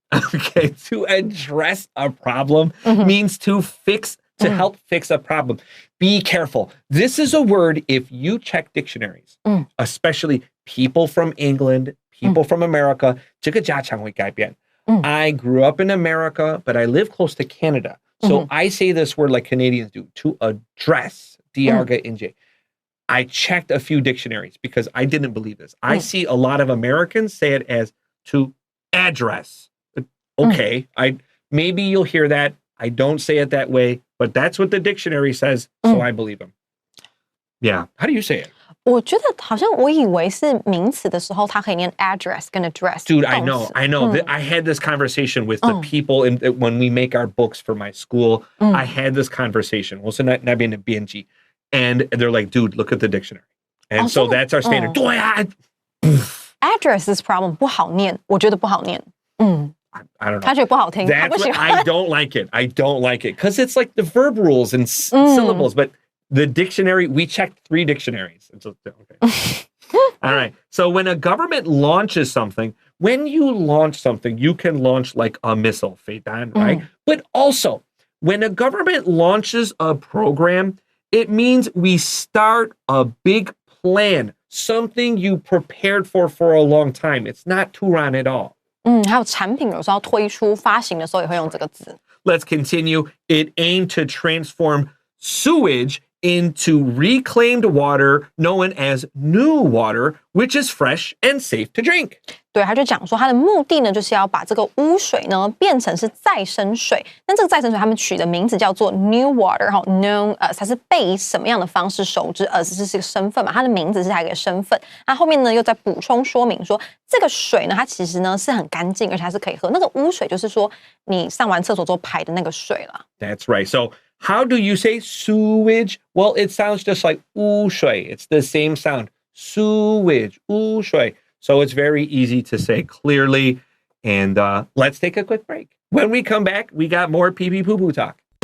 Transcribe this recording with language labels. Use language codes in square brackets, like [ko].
[en] Okay, to address a problem means to help fix a problem. Be careful. This is a word, if you check dictionaries, especially people from England, people from America, [zh] 这个家常会改变. [en] I grew up in America, but I live close to Canada. So I say this word like Canadians do, to address, D-R-G-N-J. I checked a few dictionaries because I didn't believe this. I see a lot of Americans say it as to address. Okay, maybe you'll hear that. I don't say it that way, but that's what the dictionary says, so I believe him. Yeah. How do you say it? [zh] 我觉得好像我以为是名词的时候，它可以念 address 跟 address。 [en] Dude, I know. I had this conversation with the people when we make our books for my school. I had this conversation. [zh] 我是那边的编辑 [en] and they're like, dude, look at the dictionary. And so that's our standard. [zh] 对啊 [en] Address this problem [zh] 不好念，我觉得不好念。 [en] I don't know. [zh] 他觉得不好听，他不喜欢。 [en] I don't like it. I don't like it because it's like the verb rules and syllables. But the dictionary, we checked 3 dictionaries. Okay. All right. So when a government launches something, when you launch something, you can launch like a missile, 飞弹, right? But also, when a government launches a program, it means we start a big plan, something you prepared for a long time. It's not 突然 at all. [zh] 还有产品有时候推出发行的时候也会用这个字。 [en] Let's continue. It aimed to transform sewage into reclaimed water known as NEWater, which is fresh and safe to drink. [zh] 对，他就讲说，他的目的呢，就是要把这个污水呢变成是再生水。那这个再生水，他们取的名字叫做 NEWater， [en] known as， [zh] 它是被以什么样的方式熟知，as是个身份嘛，它的名字是它一个身份。那后面呢又在补充说明说，这个水呢，它其实呢是很干净，而且它是可以喝。那个污水就是说你上完厕所之后排的那个水啦。 [en] That's right. So how do you say sewage? Well, it sounds just like 污水. It's the same sound. Sewage, 污水. So it's very easy to say clearly. And let's take a quick break. When we come back, we got more pee-pee poo-poo talk.